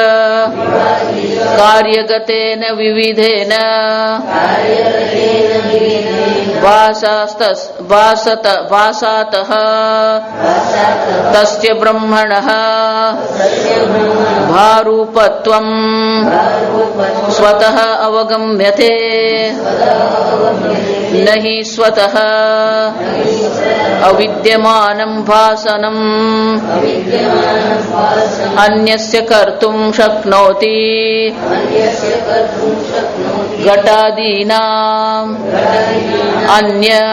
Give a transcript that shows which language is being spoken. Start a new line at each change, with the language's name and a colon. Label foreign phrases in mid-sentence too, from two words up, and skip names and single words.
Sanskrit: कार्यगतेन विविधेन वासातः तस्य ब्रह्मणः भारूपत्वं स्वतः अवगम्यते नहि स्वतः अविद्यमानं भासनं अन्यस्य कर्तुं शक्नोति घटादीनाम् अन्य